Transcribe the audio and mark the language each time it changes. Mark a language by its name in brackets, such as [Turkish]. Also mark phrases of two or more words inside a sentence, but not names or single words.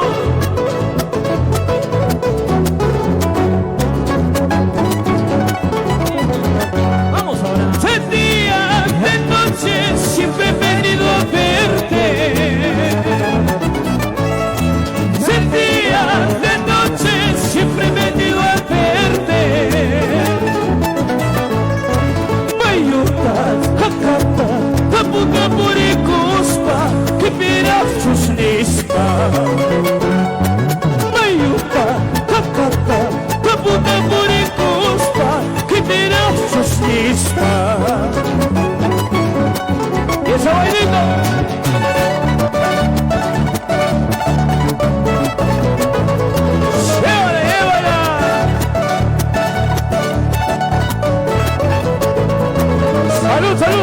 [Spanish] Vamos ahora. De día, de noche, siempre he venido a verte. De día, de noche, siempre he venido a verte. [Quechua] Mayuta, hakata, taputa purikuspa, [Spanish] que mira sus listas. [Quechua] Mayuta, hakata, taputa purikuspa, [Spanish] que mira sus listas. Y esa bailita. Llévala, llévala. Salud, salud.